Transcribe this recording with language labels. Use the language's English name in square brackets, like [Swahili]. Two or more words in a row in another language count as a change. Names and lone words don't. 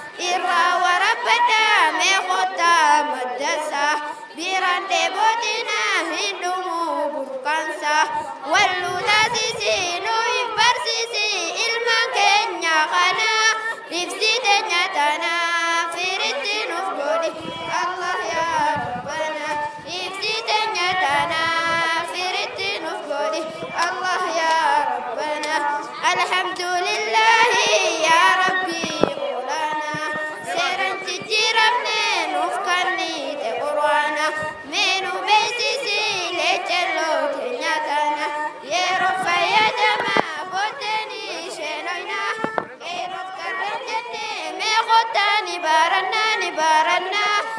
[Oromo] Irraa warabbadhaa mee kottaa maddasa. Biraan dheebootina hin dhumu burqaansa. Walluu taasisi nu hin barsiisi ilmaan keenya kana. Ibsi teenya tana firitti nuuf godhi. [Arabic] Allah ya Rabbana. [Oromo] Ibsi teenya tana firitti nuuf godhi. [Arabic] Allah ya Rabbana. Alhamdulillahi ya Rabbi olaana. [Oromo] Seeraan jijjiiramne nuuf kan hiike Qur'aana. Mee nu beeksisi ejjennoo keenya tana. Yeroo fayyadamaa booddeen isheen oyna. Qeerroof qarreen jennee mee kottaa ni baarannaa, ni baarannaa.